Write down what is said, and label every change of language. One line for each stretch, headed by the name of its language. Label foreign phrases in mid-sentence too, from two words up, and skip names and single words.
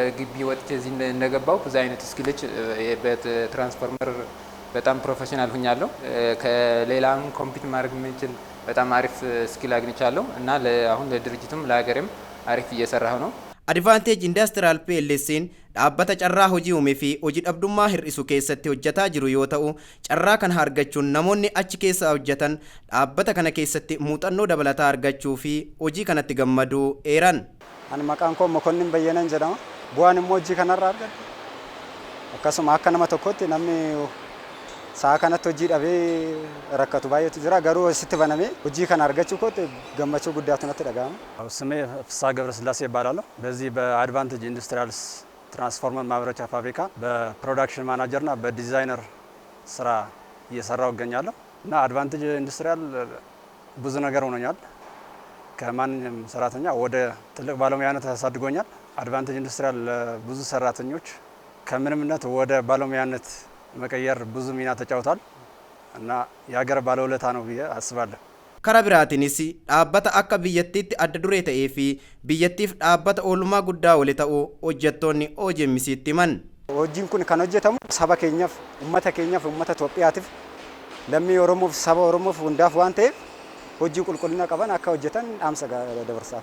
Amharic: ከግቢ ወጥቼ እዚህ እንደገባው ብዙ አይነት ስኪሎች በትራንስፎርመር በጣም ፕሮፌሽናል ሆኛለሁ። ከሌላም ኮምፒት ማድረግ የምንችል በጣም አሪፍ ስኪል አግኝቻለሁ እና አሁን ለድርጅቱም ለሀገሬም አሪፍ እየሰራሁ ነው።
Oromo: Advantage Industrial PLC'n dhaabbata carraa hojii uumee fi hojii dhabdummaa hir'isu keessatti hojjetaa jiru yoo ta'u, carraa kana argachuun namoonni achi keessa hojjetan dhaabbata kana keessatti muuxannoo dabalataa argachuu fi hojii kanatti gammaduu eeran. Ani maqaan koo Mokonnin Bayyanan jedhama. Bu'aan immoo hojii kanarraa argadhe. Akkasuma akka nama tokkotti namni sa'a kanatti hojii dhabee rakkatu baay'eetu jira. Garuu asitti banamee hojii kana argachuu kootti gammachuu guddaatu natti dhaga'ama.
Amharic: ስሜ ፍስሐ ገብረስላሴ ይባላለሁ። በዚህ በአድቫንቴጅ ኢንዱስትሪያልስ ትራንስፎርመር ማምረቻ ፋብሪካ በፕሮዳክሽን ማናጀርና በዲዛይነር ስራ እየሰራው እገኛለሁ እና አድቫንቴጅ ኢንዱስትሪያል ብዙ ነገር ሆኖኛል። ከማንኛውም ሰራተኛ ወደ ትልቅ ባለሙያነት አሳድጎኛል። አድቫንቴጅ ኢንዱስትሪያል ብዙ ሰራተኞች ከምንምነት ወደ ባለሙያነት መቀየር ብዙ ሚና ተጫውቷል እና የሀገር ባለውለታ ነው ብዬ አስባለሁ።
Oromo: Karaa biraatiinis dhaabbata akka biyyattiitti adda duree ta'ee fi biyyattiif dhaabbata oolmaa guddaa wali ta'uu hojjettoonni OGMC'tti himan. Hojiin kun kan hojjetamu saba keenyaaf, uummata Itoophiyaatiif, lammii Oromoof, saba Oromoof hundaaf waan ta'eef hojii qulqullina qaban akka hojjetan dhaamsa dabarsaa.